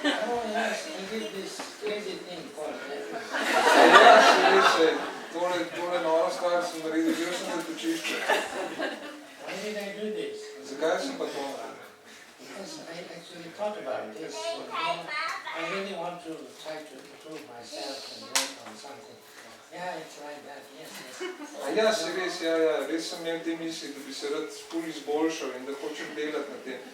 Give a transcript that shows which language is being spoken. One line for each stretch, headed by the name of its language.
English: Oh yes, I did this crazy thing called refuge.
Slovenian: Ja, se, tole nova stvar sem naredil, bil sem zatočišče.
English: Why did I do this?
Slovenian: Zakaj sem pa to naredil?
English: Because I actually thought about this. I really want to try to improve myself and work on something. Yeah, it's like that, yes, yes.
Slovenian: A ja, se res, ja, res sem imel te misli, da bi se rad ful izboljšal in da hočem delati na tem.